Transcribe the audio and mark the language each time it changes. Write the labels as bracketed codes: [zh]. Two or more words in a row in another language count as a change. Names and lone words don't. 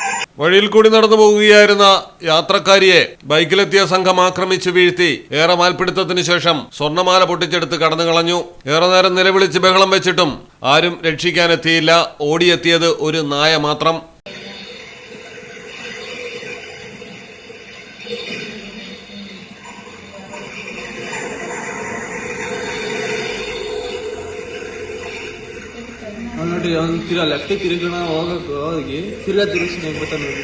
[ml] വഴിയിൽ കൂടി നടന്നു പോകുകയായിരുന്ന യാത്രക്കാരിയെ ബൈക്കിലെത്തിയ സംഘം ആക്രമിച്ചു വീഴ്ത്തി. ഏറെ മാൽപിടുത്തത്തിന് ശേഷം സ്വർണ്ണമാല പൊട്ടിച്ചെടുത്ത് കടന്നു കളഞ്ഞു. ഏറെ നേരം നിലവിളിച്ച് ബഹളം വെച്ചിട്ടും ആരും രക്ഷിക്കാനെത്തിയില്ല. ഓടിയെത്തിയത് ഒരു നായ മാത്രം. [kn] ತಿರ್ಗಾ ಲೆಫ್ಟ್ ತಿರುಗೋಣ ಹೋಗಿ ತಿರ್ಗಾ ತಿರುಗಿಸಿ ಬರ್ತಾನೆ ನೋಡಿ.